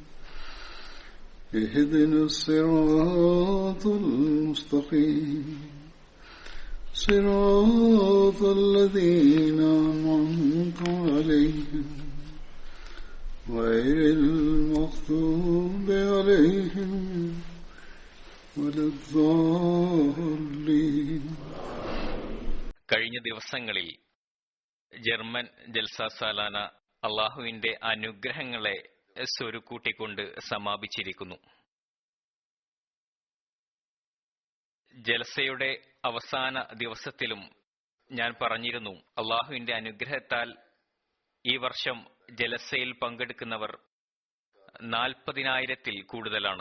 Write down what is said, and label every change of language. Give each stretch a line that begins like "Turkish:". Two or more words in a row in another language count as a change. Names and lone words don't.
Arabic: اهدنا الصراط المستقيم صراط الذين أنعمت عليهم غير المغضوب عليهم ولا الضالين.
Malayalam: കഴിഞ്ഞ ദിവസങ്ങളിൽ ജർമ്മൻ ജൽസ സാലാന അള്ളാഹുവിന്റെ അനുഗ്രഹങ്ങളെ സ്വരുക്കൂട്ടിക്കൊണ്ട് സമാപിച്ചിരിക്കുന്നു. ജൽസയുടെ അവസാന ദിവസത്തിലും ഞാൻ പറഞ്ഞിരുന്നു, അള്ളാഹുവിന്റെ അനുഗ്രഹത്താൽ ഈ വർഷം ജലസയിൽ പങ്കെടുക്കുന്നവർ 40,000-ൽ കൂടുതലാണ്.